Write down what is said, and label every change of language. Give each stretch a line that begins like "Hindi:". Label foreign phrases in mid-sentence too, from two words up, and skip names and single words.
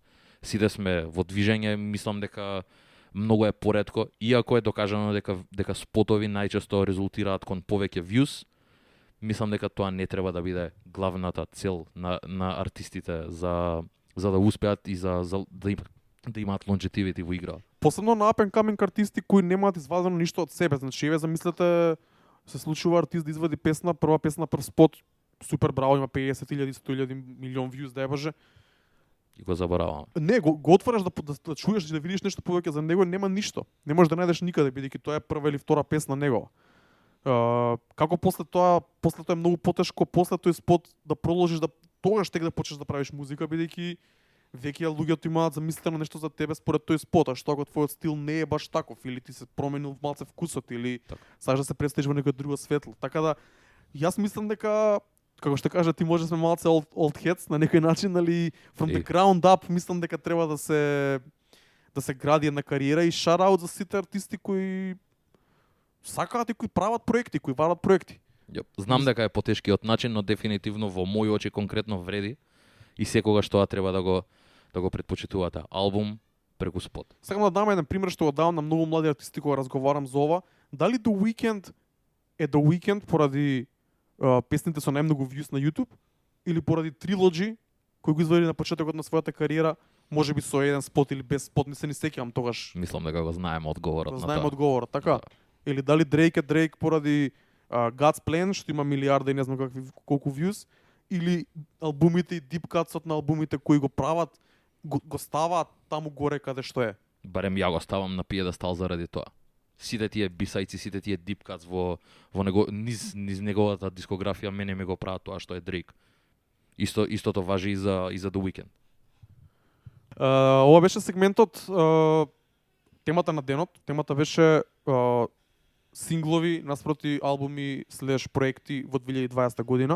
Macedonian: Сите сме во движење, мислам дека многу е поретко, иако е докажано дека спотови најчесто резултираат кон повеќе views. Мислам дека тоа не треба да биде главната цел на артистите за да успеат и да имаат longevity во игра. Посебно на
English: up and coming
Macedonian: артисти кои немаат извадено ништо од себе. Значи, еве замислете, се случува артист да извади песна, прва песна, прв спот, супер браво, има 50.000, 100.000, милион views, да ебаже. И го заборавам. Не, го отвараш да чуеш и да видиш нешто повеќе за него, нема ништо. Не можеш да најдеш никаде, бидејќи тоа е прва или втора песна негова. Како после тоа е многу потешко, после тој спот да продолжиш да тогаш тек да почнеш да правиш музика, бидејќи веќе луѓето имаат замислено нешто за тебе според тој спот, а што ако твојот стил не е баш таков или ти се променил малце вкусот или сакаш да се представиш во некој друго светло. Така да јас мислам дека како што кажа ти може сме малце
English: old heads
Macedonian: на некој начин, али
English: from the ground up
Macedonian: мислам дека треба да се гради една кариера и
English: shout out
Macedonian: за сите артисти кои сакаат и кои прават проекти, кои варат проекти. Знам дека е потешкиот начин, но дефинитивно во мои очи конкретно вреди и секогаш тоа треба да го предпочитувате. Албум преку спот. Сакам да дам еден пример што го давам на многу млади артисти кога разговарам за ова. Дали The Weeknd е The Weeknd поради песните со најмногу views на YouTube или поради Trilogy кој го извади на почетокот на својата кариера, можеби со еден спот или без спот, не се ни сеќавам тогаш. Мислам дека го знаеме одговорот на тоа. Знаеме одговорот, така. Или дали Drake е Drake поради God's Plan, што има милиарда и не знам колку views, или албумите и
English: deep cuts
Macedonian: на албумите кои го прават, го ставаат таму горе каде што е. Барем ја го ставам на пиедестал заради тоа. Сите тие бисајци, сите тие
English: deep cuts
Macedonian: во низ неговата дискографија мене ме го прават тоа што е Drake. Истото важи и за The Weeknd. Ова беше сегментот темата на денот. Темата беше синглови наспроти албуми слеш проекти во 2020 година.